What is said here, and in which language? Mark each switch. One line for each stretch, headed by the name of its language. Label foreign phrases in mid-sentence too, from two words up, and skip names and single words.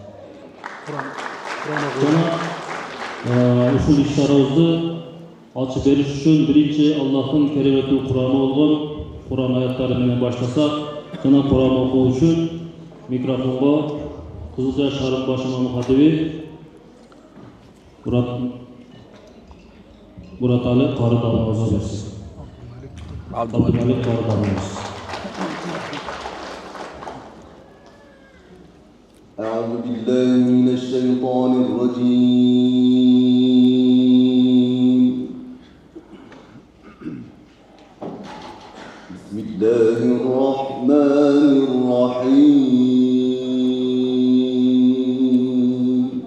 Kyrgyz: Жана ушул иш-чарабызды ачып бериш үчүн биринчи Аллахтын кереметтүү Кураны болгон Куран аяттары менен баштасак, жана Куран окуу үчүн микрофонго Кызылтыя шаарынын баш имам хатиби Муратали Кары дамылабызга берсек. Абдумалик Кары дамылабыз.
Arabic: أعوذ بالله من الشيطان الرجيم. بسم الله الرحمن الرحيم.